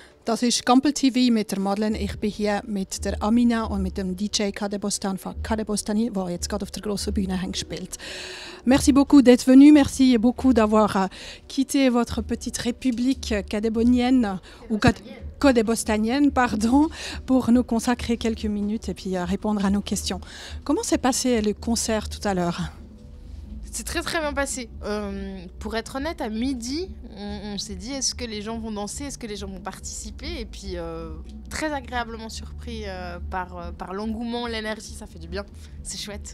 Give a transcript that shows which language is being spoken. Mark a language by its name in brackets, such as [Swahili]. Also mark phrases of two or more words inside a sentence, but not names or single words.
[German] Das ist Gampel TV mit der Madeleine. Ich bin hier mit der Amina und mit dem DJ Kadebostan von Kadebostani, der jetzt gerade auf der grossen Bühne gespielt. [French] Merci beaucoup d'être venu. Merci beaucoup d'avoir quitté votre petite république cadébonienne ou cadébostanienne, pardon, pour nous consacrer quelques minutes et puis répondre à nos questions. Comment s'est passé le concert tout à l'heure? C'est très très bien passé. Pour être honnête, à midi, on s'est dit est-ce que les gens vont danser, est-ce que les gens vont participer, et puis très agréablement surpris par l'engouement, l'énergie, ça fait du bien, c'est chouette.